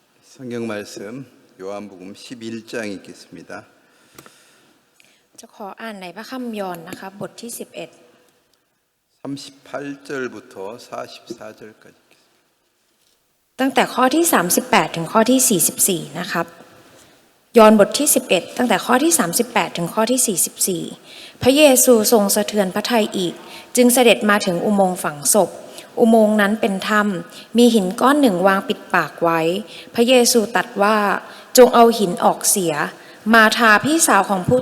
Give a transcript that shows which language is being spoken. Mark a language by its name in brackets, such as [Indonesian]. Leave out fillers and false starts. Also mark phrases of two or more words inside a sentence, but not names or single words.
[Korean] 성경 말씀 요한복음 11장 읽겠습니다. [Thai] จะขออ่านในพระคัมภีร์ยอห์นนะคะบทที่ [Korean] 38절부터 44절까지 [Thai] ตั้งแต่ข้อที่38ถึงข้อที่44นะครับยอห์นบทที่11ตั้งแต่ข้อที่38ถึงข้อที่44พระเยซูทรงสะเทือนพระทัยอีกจึงเสด็จมาถึงอุโมงค์ฝังศพอุโมงค์นั้นเป็นถ้ำมีหินก้อนหนึ่งวางปิดปากไว้พระเยซูตรัสว่าจงเอาหินออกเสียมาธาพี่สาวของผู้